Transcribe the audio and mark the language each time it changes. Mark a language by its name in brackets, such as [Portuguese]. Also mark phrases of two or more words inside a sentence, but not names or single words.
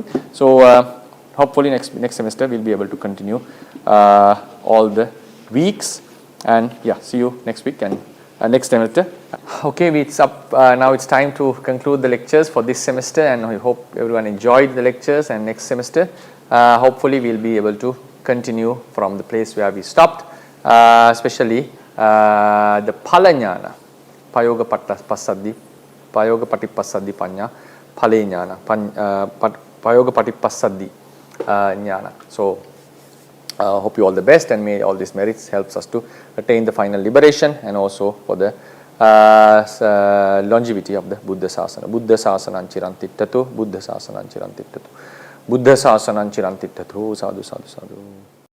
[English] So hopefully next semester we'll be able to continue all the weeks, and see you next week and next semester. Okay, it's up now. It's time to conclude the lectures for this semester, and I hope everyone enjoyed the lectures. And next semester, hopefully we'll be able to continue from the place where we stopped, especially the [Pali] Pala Ñāna, Payoga Patipassaddhi Paññā, Pali Ñāna, Payoga Patipassaddhi Ñāna. [English] So hope you all the best, and may all these merits helps us to attain the final liberation, and also for the longevity of the Buddha Sasana. [Pali] Buddha Sasanam Chirantittatu, Buddha Sasanam Chirantittatu, Buddha Sasanam Chirantittatu. Sadhu, sadhu, sadhu.